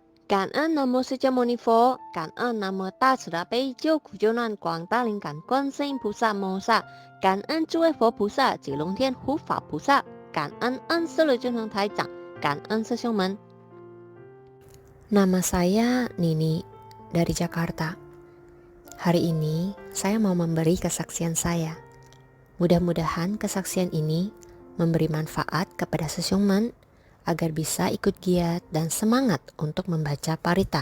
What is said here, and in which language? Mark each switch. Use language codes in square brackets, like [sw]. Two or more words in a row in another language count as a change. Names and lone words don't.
[zh] 感恩南无释迦牟尼佛，感恩南无大慈大悲救苦救难广大灵感观世音菩萨摩萨，感恩诸位佛菩萨及龙天护法菩萨，感恩恩师的军统台长，感恩师兄们。 [id] Nama saya Nini dari Jakarta. Hari ini saya mau memberi kesaksian saya. Mudah-mudahan kesaksian ini memberi manfaat kepada sesungguhman agar bisa ikut giat dan semangat untuk membaca parita.